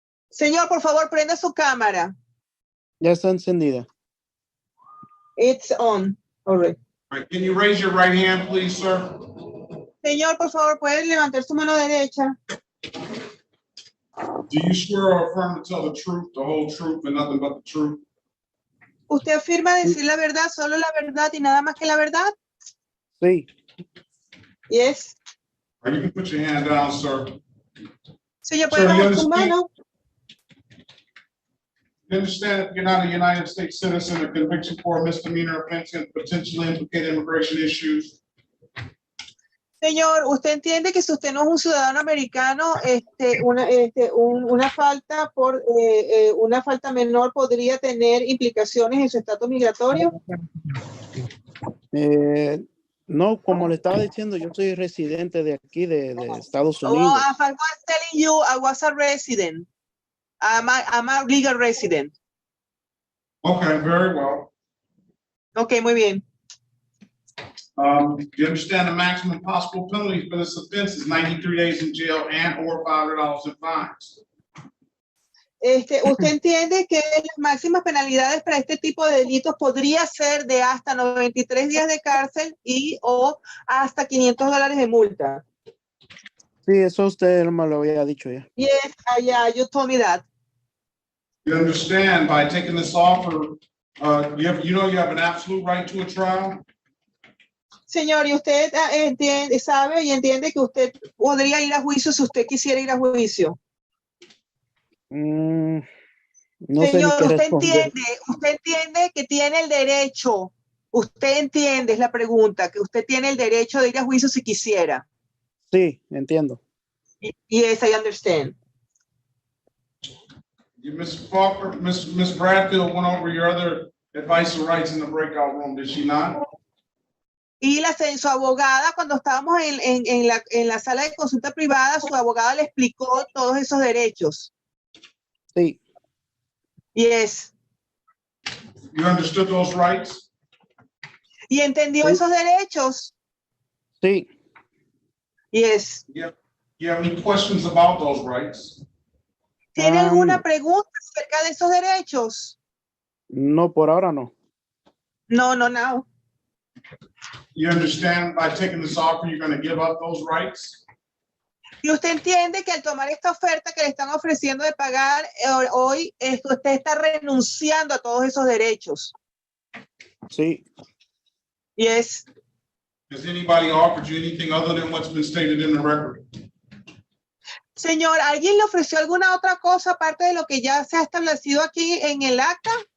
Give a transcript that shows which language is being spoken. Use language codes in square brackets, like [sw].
[es] Señor, por favor, prenda su cámara. Ya está encendida. [en] It's on. All right. All right, can you raise your right hand, please, sir? [es] Señor, por favor, ¿puede levantar su mano derecha? [en] Do you swear or affirm to tell the truth, the whole truth, and nothing but the truth? [es] ¿Usted afirma decir la verdad, solo la verdad y nada más que la verdad? Sí. [en] Yes. All right, you can put your hand down, sir. [es] Señor, ¿puede bajar su mano? [en] You understand if you're not a United States citizen, a conviction for a misdemeanor offense can potentially implicate immigration issues? [es] Señor, ¿usted entiende que si usted no es un ciudadano americano, una falta una falta menor podría tener implicaciones en su estatus migratorio? No, como le estaba diciendo, yo soy residente de aquí, de Estados Oh, Unidos. [en] I was telling you I was a resident. I'm a legal resident. Okay, very well. [es] Okay, muy bien. [en] You understand the maximum possible penalty for this offense is 93 days in jail and or $500 in fines. [es] ¿Usted entiende que las máximas penalidades para este tipo de delitos podría ser de hasta 93 días de cárcel y o hasta $500 de multa? Sí, eso usted me lo había dicho ya. [en] Yes, yeah, you told me that. You understand by taking this offer, you have an absolute right to a trial? [es] Señor, y usted sabe y entiende que usted podría ir a juicio si usted quisiera ir a juicio. No Señor, sé ni qué responder. usted entiende que tiene el derecho, usted entiende, es la pregunta, que usted tiene el derecho de ir a juicio si quisiera. Sí, entiendo. [en] Yes, I understand. Ms. Faulkner, Ms. Bradfield went over your other advice and rights in the breakout room, did she not? [es] Y su abogada, cuando estábamos en la sala de consulta privada, su abogada le explicó todos esos derechos. Sí. [en] Yes. You understood those rights? [es] ¿Y entendió esos derechos? Sí. [en] Yes. You have any questions about those rights? [es] ¿Tiene alguna pregunta acerca de esos derechos? No, por ahora no. [en] No. You understand by taking this offer, you're going to give up those rights? [es] Y usted entiende que al tomar esta oferta que le están ofreciendo de pagar hoy, usted está renunciando a todos esos derechos. Sí. [en] Yes. Has anybody offered you anything other than what's been stated in the record? [es] Señor, ¿alguien le ofreció alguna otra cosa aparte de lo que ya se ha establecido aquí en el acta?